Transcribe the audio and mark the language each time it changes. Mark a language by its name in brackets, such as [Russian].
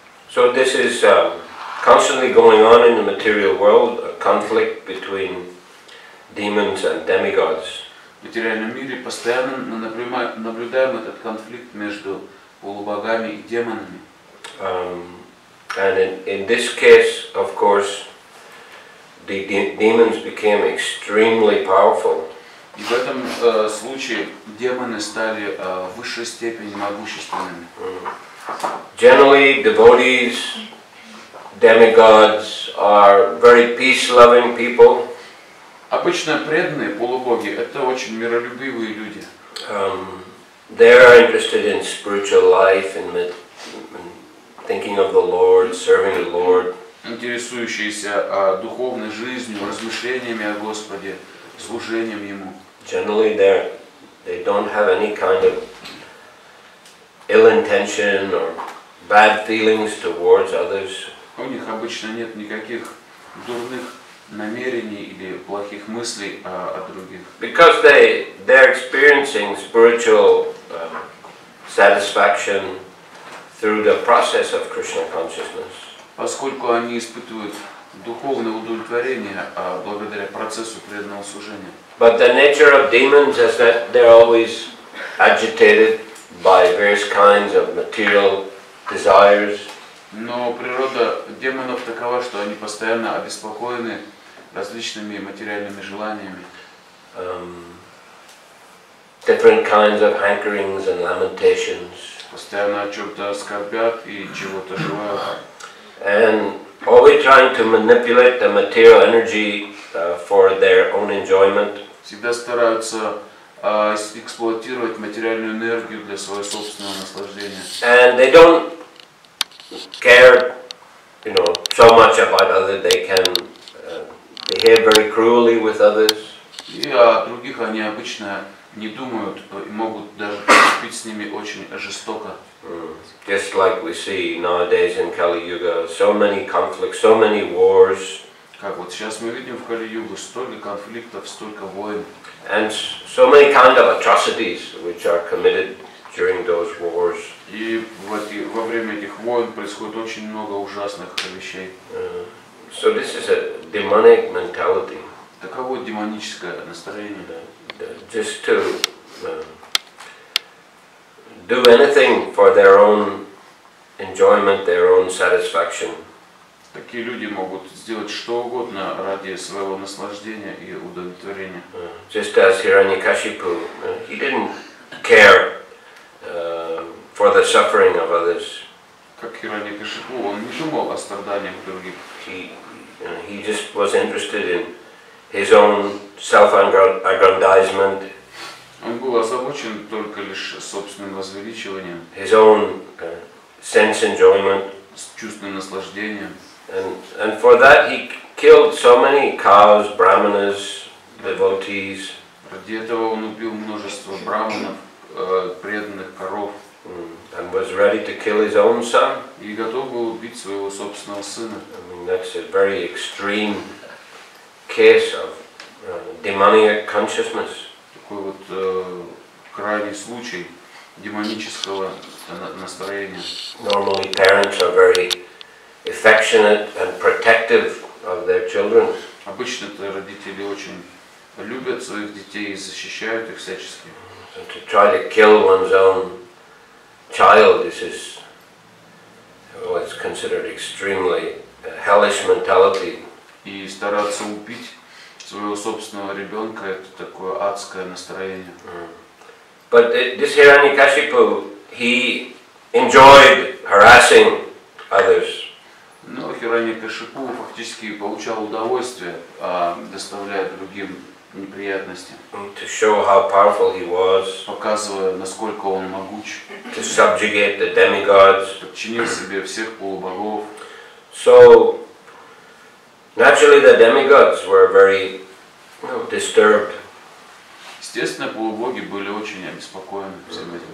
[English] So this is constantly going on in the material world, a conflict between demons and demigods. [Russian] В материальном мире постоянно наблюдаем этот конфликт между полубогами и демонами. [English] And in this case, of course, the demons became extremely powerful. [Russian] И в этом случае демоны стали в высшей степени могущественными. [English] Generally, devotees, demigods are very peace-loving people. [Russian] Обычно преданные полубоги – это очень миролюбивые люди. [English] They are interested in spiritual life and thinking of the Lord, serving the Lord. [Russian] Интересующиеся духовной жизнью, размышлениями о Господе, служением Ему. [English] Generally, they don't have any kind of ill intention or bad feelings towards others. [Russian] У них обычно нет никаких дурных намерений или плохих мыслей о других. [English] Because they're experiencing spiritual satisfaction through the process of Krishna consciousness. [Russian] Поскольку они испытывают духовное удовлетворение благодаря процессу преданного служения. [English] But the nature of demons is that they're always agitated by various kinds of material desires. [Russian] Но природа демонов такова, что они постоянно обеспокоены различными материальными желаниями. [English] Different kinds of hankerings and lamentations. [Russian] Постоянно о чем-то скорбят и чего-то желают. [English] And always trying to manipulate the material energy for their own enjoyment. [Russian] Всегда стараются эксплуатировать материальную энергию для своего собственного наслаждения. [English] And they don't care, so much about others. They can behave very cruelly with others. [Russian] И о других они обычно не думают и могут даже поступить с ними очень жестоко. [English] Just like we see nowadays in Kali Yuga, so many conflicts, so many wars. [Russian] Как вот сейчас мы видим в Кали-югу, столько конфликтов, столько войн. [English] And so many kind of atrocities which are committed during those wars. [Russian] И во время этих войн происходит очень много ужасных вещей. [English] So this is a demonic mentality. [Russian] Таково демоническое настроение. [English] Just to do anything for their own enjoyment, their own satisfaction. [Russian] Такие люди могут сделать что угодно ради своего наслаждения и удовлетворения. [English] Just as Hiranyakashipu, he didn't care for the suffering of others. [Russian] Как Хираньякашипу, он не думал о страданиях других. [English] He just was interested in his own self-aggrandizement. [Russian] Он был озабочен только лишь собственным возвеличиванием, [English] His own sense enjoyment. [Russian] чувственным наслаждением. [English] And for that he killed so many cows, brahmanas, devotees. [Russian] Ради этого он убил множество браманов, преданных коров. [English] And was ready to kill his own son. [Russian] И готов был убить своего собственного сына. [English] I mean, that's a very extreme case of demonic consciousness. [Russian] Такой вот крайний случай демонического настроения. [English] Normally parents are very affectionate and protective of their children. [Russian] Обычно-то родители очень любят своих детей и защищают их всячески. [English] So to try to kill one's own child, this is what's considered extremely hellish mentality. [Russian] И стараться убить своего собственного ребенка — это такое адское настроение. [English] But this Hiranyakashipu, he enjoyed harassing others. [Russian] Но Хираньякашипу фактически получал удовольствие, доставляя другим неприятности. [English] To show how powerful he was. [Russian] Показывая, насколько он могуч. [English] To subjugate the demigods. [Russian] Подчинил себе всех полубогов. [English] So naturally the demigods were very disturbed. [Russian] Естественно, полубоги были очень обеспокоены всем этим.